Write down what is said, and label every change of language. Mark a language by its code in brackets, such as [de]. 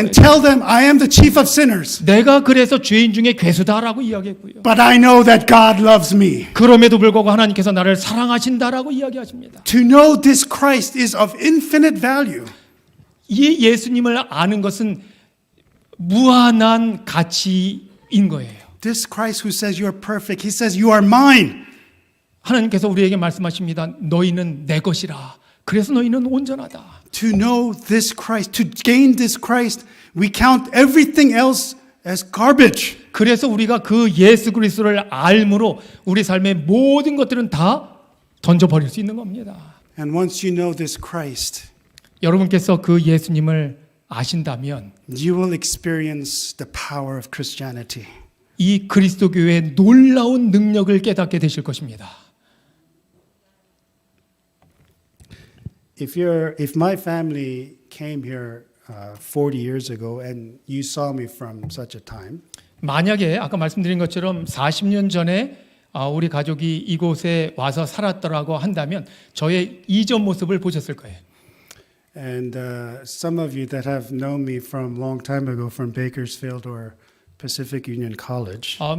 [en] and tell them, I am the chief of sinners, [ko] 내가 그래서 죄인 중에 괴수다라고 이야기했고요. [en] but I know that God loves me. [ko] 그럼에도 불구하고 하나님께서 나를 사랑하신다라고 이야기하십니다. [en] To know this Christ is of infinite value. [ko] 이 예수님을 아는 것은 무한한 가치인 거예요. [en] This Christ who says you are perfect, he says you are mine. [ko] 하나님께서 우리에게 말씀하십니다. 너희는 내 것이라. 그래서 너희는 온전하다. [en] To know this Christ, to gain this Christ, we count everything else as garbage. [ko] 그래서 우리가 그 예수 그리스도를 알므로 우리 삶의 모든 것들은 다 던져버릴 수 있는 겁니다. [en] And once you know this Christ, [ko] 여러분께서 그 예수님을 아신다면 [en] you will experience the power of Christianity. [ko] 이 그리스도교의 놀라운 능력을 깨닫게 되실 것입니다. [en] If my family came here 40 years ago and you saw me from such a time, [ko] 만약에 아까 말씀드린 것처럼 40년 전에 우리 가족이 이곳에 와서 살았더라고 한다면 저의 이전 모습을 보셨을 거예요. [en] and some of you that have known me from long time ago from Bakersfield or Pacific Union College,